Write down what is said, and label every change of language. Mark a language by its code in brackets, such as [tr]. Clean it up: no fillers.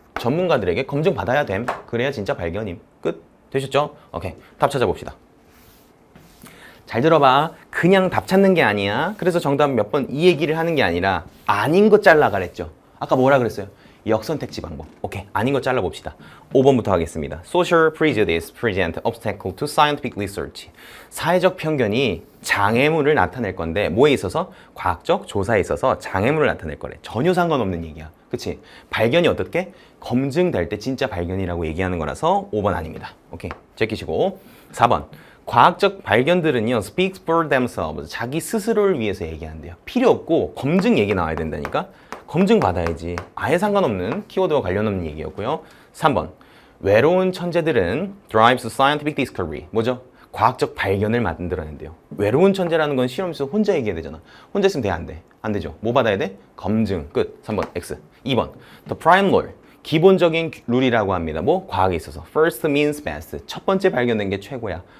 [ko] 전문가들에게 검증 받아야 됨. 그래야 진짜 발견임. 끝. 되셨죠? 오케이. 답 찾아봅시다. 잘 들어봐. 그냥 답 찾는 게 아니야. 그래서 정답 몇 번 이 얘기를 하는 게 아니라 아닌 거 잘라 그랬죠. 아까 뭐라 그랬어요? 역선택지 방법. 오케이. 아닌 거 잘라봅시다. 5번부터 하겠습니다. [en] Social prejudice present obstacle to scientific research. [ko] 사회적 편견이 장애물을 나타낼 건데 뭐에 있어서? 과학적 조사에 있어서 장애물을 나타낼 거래. 전혀 상관없는 얘기야. 그치? 발견이 어떻게? 검증될 때 진짜 발견이라고 얘기하는 거라서 5번 아닙니다. 오케이. 제끼시고 4번. 과학적 발견들은요 [en] speaks for themselves. [ko] 자기 스스로를 위해서 얘기한대요. 필요 없고 검증 얘기 나와야 된다니까. 검증 받아야지. 아예 상관없는 키워드와 관련 없는 얘기였고요. 3번. 외로운 천재들은 [en] drives scientific discovery. [ko] 뭐죠? 과학적 발견을 만들어낸대요. 외로운 천재라는 건 실험실에서 혼자 얘기해야 되잖아. 혼자 있으면 돼, 안 돼? 안 되죠. 뭐 받아야 돼? 검증. 끝. 3번 X. 2번. [en] The prime law. [ko] 기본적인 룰이라고 합니다. 뭐? 과학에 있어서. [en] First means best. [ko] 첫 번째 발견된 게 최고야.